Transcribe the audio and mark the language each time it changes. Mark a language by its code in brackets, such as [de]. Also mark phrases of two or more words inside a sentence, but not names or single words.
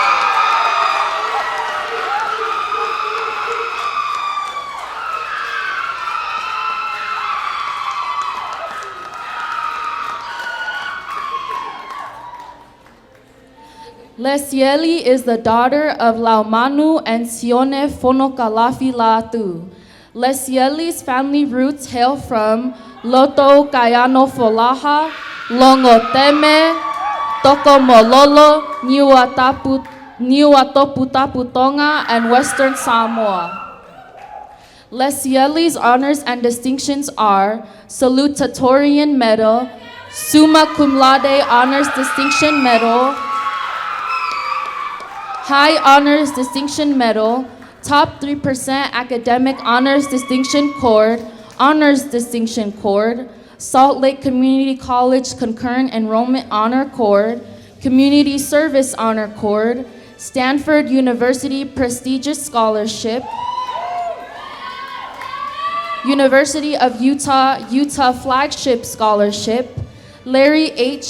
[en] Lesieli is the daughter of Laumanu and Sione Fonokalafi Latu. Lesieli's family roots hail from Loto Kayano Folaha, Longoteme, Tokomololo, Niuatoputaputonga, and Western Samoa. Lesieli's honors and distinctions are Salutatorian Medal, Summa Cum Laude Honors Distinction Medal, High Honors Distinction Medal, Top 3% Academic Honors Distinction Cord, Honors Distinction Cord, Salt Lake Community College Concurrent Enrollment Honor Cord, Community Service Honor Cord, Stanford University Prestigious Scholarship, University of Utah Flagship Scholarship, Larry H.